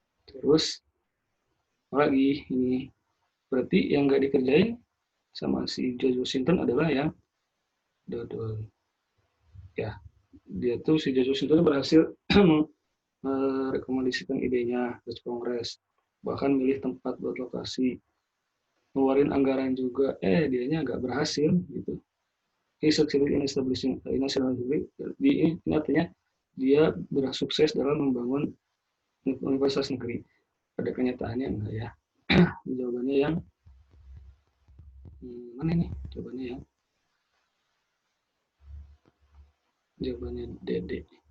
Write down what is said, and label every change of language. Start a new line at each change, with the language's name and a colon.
Indonesian: Terus lagi ini berarti yang nggak dikerjain sama si George Washington adalah yang dodol. Ya, dia tuh si George Washington berhasil merekomendasikan idenya ke Kongres, bahkan milih tempat buat lokasi, ngeluarin anggaran juga. Dianya nggak berhasil gitu.
English: He succeeded in establishing a national university.
Indonesian: Ini artinya dia bersukses dalam membangun universitas negeri. Pada kenyataannya enggak ya. Jawabannya yang mana ini? Jawabannya Dede.